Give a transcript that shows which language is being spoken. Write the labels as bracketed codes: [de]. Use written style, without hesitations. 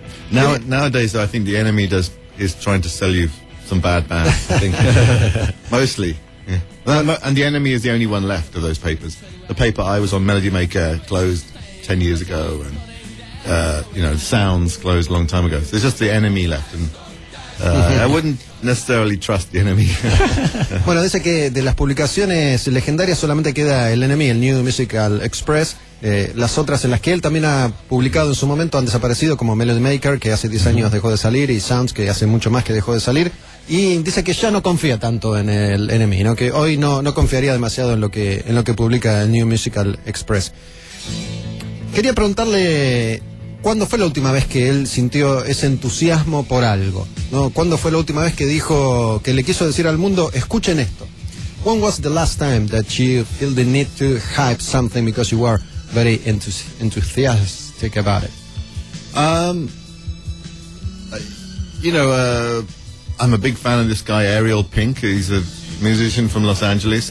[en] Nowadays, I think the enemy is trying to sell you some bad bands. I think mostly. Yeah. And the enemy is the only one left of those papers. The paper I was on, Melody Maker, closed 10 years ago, and you know, Sounds closed a long time ago. So it's just the enemy left. And I wouldn't necessarily trust the enemy. [es] Bueno, dice que de las publicaciones legendarias solamente queda el enemy, el New Musical Express. Las otras en las que él también ha publicado en su momento han desaparecido, como Melody Maker, que hace 10 años dejó de salir, y Sounds, que hace mucho más que dejó de salir. Y dice que ya no confía tanto en el enemy, ¿no? Que hoy no confiaría demasiado en lo que publica el New Musical Express. Quería preguntarle, ¿cuándo fue la última vez que él sintió ese entusiasmo por algo? ¿No? ¿Cuándo fue la última vez que dijo, que le quiso decir al mundo, escuchen esto? [en] When was the last time that you feel the need to hype something because you were very enthusiastic about it? I'm a big fan of this guy, Ariel Pink. He's a musician from Los Angeles.